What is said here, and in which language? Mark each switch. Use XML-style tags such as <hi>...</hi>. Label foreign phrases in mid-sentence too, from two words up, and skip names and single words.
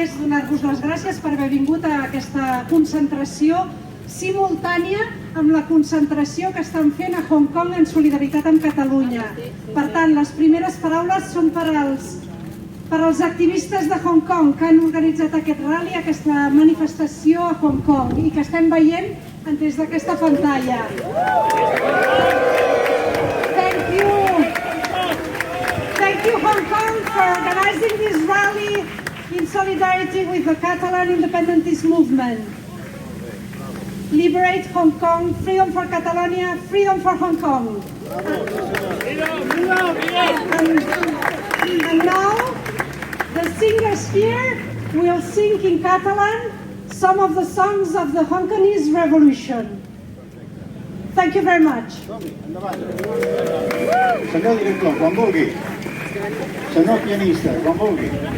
<ca>donar-vos les gràcies per haver vingut a aquesta concentració simultània amb la concentració que estan fent a Hong Kong en solidaritat amb Catalunya. Per tant, les primeres paraules són per als activistes de Hong Kong que han organitzat aquest rally, aquesta manifestació a Hong Kong i que estem veient des d'aquesta pantalla.</ca> <en>Thank you Hong Kong for organizing this rally in solidarity with the Catalan independentist movement. Liberate Hong Kong, freedom for Catalonia, freedom for Hong Kong. And now, the singers here will sing in Catalan some of the songs of the Hong Kongese Revolution. Thank you very much.</en> <ca>Senyor director, quan vulgui. Senyor pianista, quan vulgui.</ca>